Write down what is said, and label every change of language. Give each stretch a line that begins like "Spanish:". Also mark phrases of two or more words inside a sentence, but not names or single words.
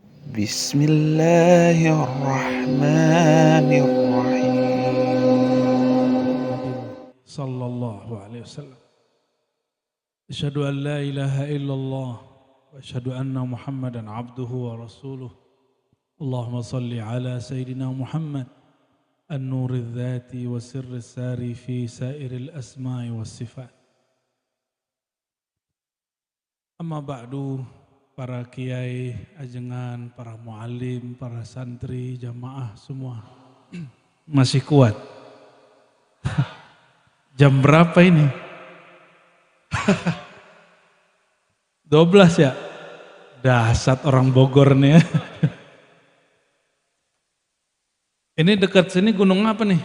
Arabic: بسم الله الرحمن الرحيم. صلى الله عليه وسلم. أشهد أن لا إله إلا الله وأشهد أن محمدا عبده ورسوله. اللهم صل على سيدنا محمد النور الذاتي والسر الساري في سائر الأسماء والصفات. أما بعد,
Indonesian: para kiai, ajengan, para muallim, para santri, jamaah semua masih kuat. Jam berapa ini? 12 ya? Dasar orang Bogor nih ya. Ini dekat sini gunung apa nih?